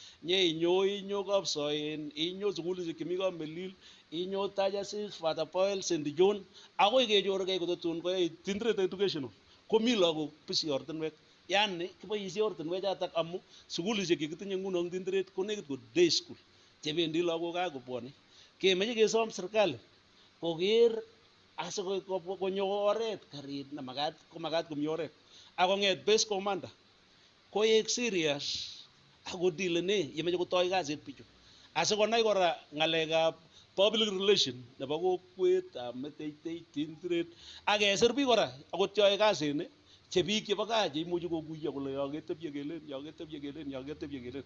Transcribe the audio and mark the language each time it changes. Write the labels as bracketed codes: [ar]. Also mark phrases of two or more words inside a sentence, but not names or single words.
[kln] inyo Kapsoen inyo sukulishek chemi Kamelil inyo Tajasis Father Paul St John akoi kechorgei kotatun koyai Tindret Educational komi lagok bisi ortinwek yani kiboisie ortinwek chotok amu sukulishek chekitinye nguno eng Tindret ko nekit ko [en] day school [kln] chebendi lagok akobwone kemeche kesom serikali koker asikonyo oret karit nemakat komi oret akong'et [en] base commander [kln] koek serious akodilene yemeche kotoi kasit bichu asikonai kora ng'alekab [en] public relation [kln] nebo kokwetab Meteitei Tindret akesir biik kora akot yoe kasini che biik chebo gaa cheimuchi kokuyo kole yaketebye kelen.